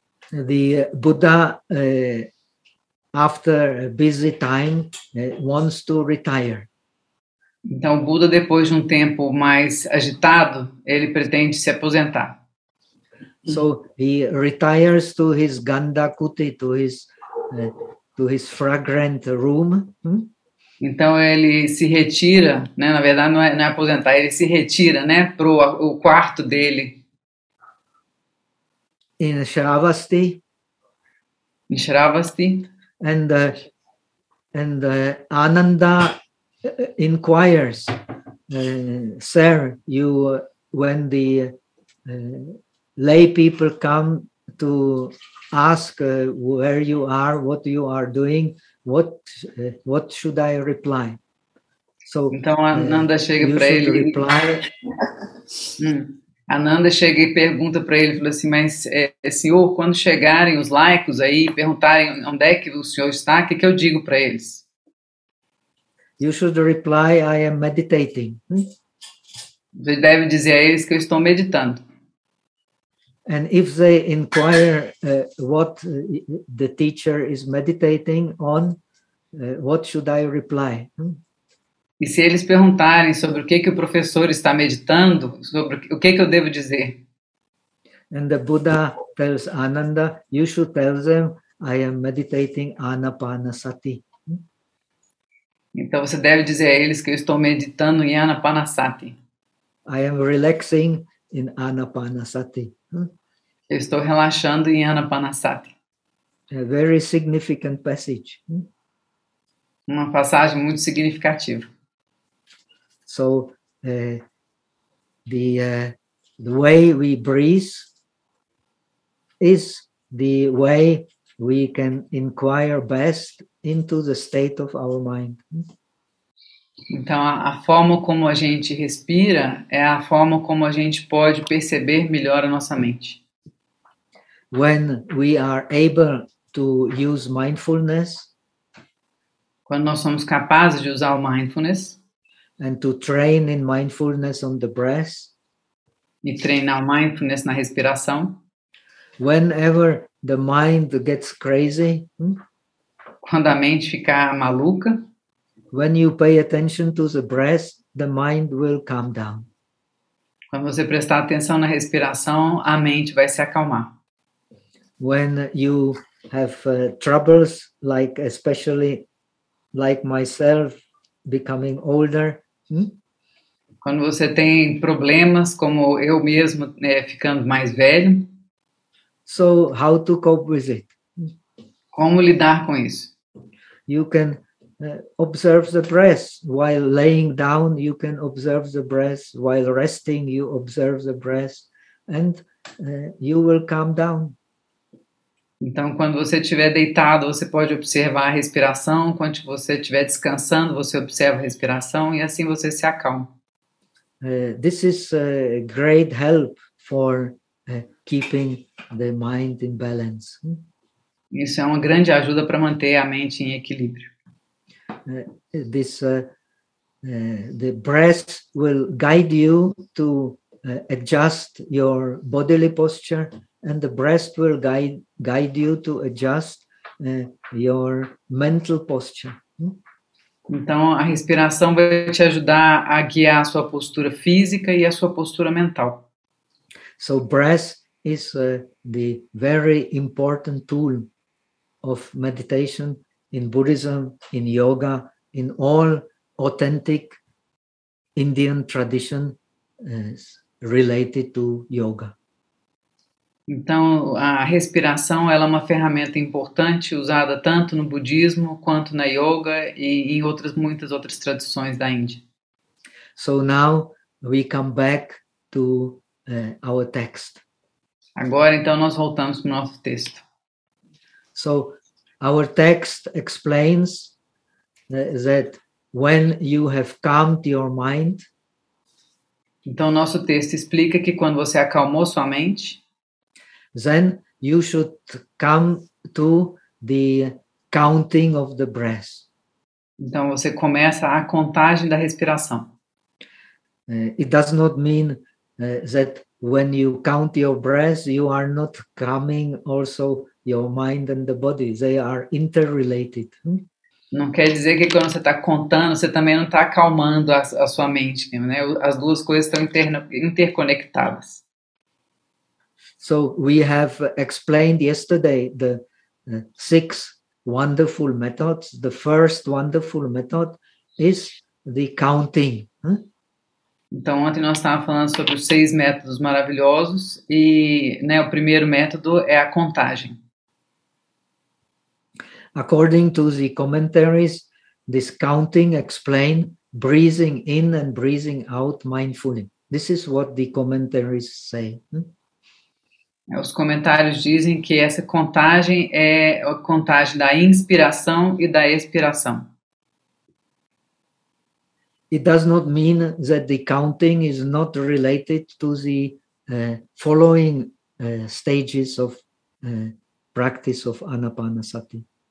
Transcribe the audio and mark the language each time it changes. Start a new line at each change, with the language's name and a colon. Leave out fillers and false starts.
English: The Buddha, after a busy time, wants to retire.
Portuguese: Então, o Buda, depois de um tempo mais agitado, ele pretende se aposentar.
English: So he retires to his Gandakuti, to his fragrant room.
Portuguese: Então ele se retira, né? Na verdade não é aposentar, ele se retira, né? Pro o quarto dele.
English: In Shravasti. In Shravasti. And Ananda inquires, sir, you when the lay people come to ask where you are, what you are doing, what should I reply?
Portuguese: So, então, Ananda chega para ele.
English: Reply.
Portuguese: Ananda chega e pergunta para ele, fala assim, mas, senhor, quando chegarem os laicos aí, perguntarem onde é que o senhor está, o que, que eu digo para eles?
English: You should reply, I am meditating.
Portuguese: Você deve dizer a eles que eu estou meditando.
English: And if they inquire what the teacher is meditating on, what should I reply?
Portuguese: E se eles perguntarem sobre o que o professor está meditando, sobre o que eu devo dizer?
English: And the Buddha tells Ananda, you should tell them, I am meditating Anapanasati.
Portuguese: Então você deve dizer a eles que eu estou meditando em Anapanasati.
English: I am relaxing in Anapanasati.
Portuguese: Eu estou relaxando em Anapanasati.
English: A very significant passage.
Portuguese: Uma passagem muito significativa.
English: So, the way we breathe is the way we can inquire best into the state of our mind.
Portuguese: Então, a forma como a gente respira é a forma como a gente pode perceber melhor a nossa mente.
English: When we are able to use mindfulness,
Portuguese: quando nós somos capazes de usar o mindfulness,
English: and to train in mindfulness on the breath,
Portuguese: e treinar o mindfulness na respiração,
English: whenever the mind gets crazy,
Portuguese: quando a mente ficar maluca,
English: when you pay attention to the breath, the mind will calm down.
Portuguese: Quando você prestar atenção na respiração, a mente vai se acalmar.
English: When you have troubles, like especially like myself becoming older.
Portuguese: Quando você tem problemas, como eu mesmo, ficando mais velho.
English: So, how to cope with it?
Portuguese: Como lidar com isso?
English: You can observe the breath while laying down. You can observe the breath while resting. You observe the breath and you will calm down.
Portuguese: Então, quando você estiver deitado, você pode observar a respiração. Quando você estiver descansando, você observa a respiração e assim você se acalma.
English: This is a great help for keeping the mind in balance.
Portuguese: Isso é uma grande ajuda para manter a mente em equilíbrio.
English: The breath will guide you to adjust your bodily posture. And the breath will guide you to adjust your mental posture.
Portuguese: Então, a respiração vai te ajudar a guiar a sua postura física e a sua postura mental.
English: So, breath is the very important tool of meditation in Buddhism, in yoga, in all authentic Indian tradition related to yoga.
Portuguese: Então, a respiração, ela é uma ferramenta importante usada tanto no budismo quanto na yoga e em outras muitas outras tradições da Índia.
English: So now we come back to our text.
Portuguese: Agora então nós voltamos para o nosso texto.
English: So our text explains that when you have calmed your mind.
Portuguese: Então nosso texto explica que quando você acalmou sua mente,
English: then you should come to the counting of the breath.
Portuguese: Então você começa a contagem da respiração.
English: It does not mean that when you count your breath, you are not calming also your mind and the body. They are interrelated.
Portuguese: Não quer dizer que quando você está contando, você também não está acalmando a sua mente, né? As duas coisas estão interconectadas.
English: So we have explained yesterday the six wonderful methods. The first wonderful method is the counting.
Portuguese: Então, ontem nós estávamos falando sobre os seis métodos maravilhosos e, né, o primeiro método é a contagem.
English: According to the commentaries, this counting explains breathing in and breathing out mindfully. This is what the commentaries say.
Portuguese: Os comentários dizem que essa contagem é a contagem da inspiração e da expiração.
English: It does not mean that the counting is not related to the following stages of practice of Anapanasati.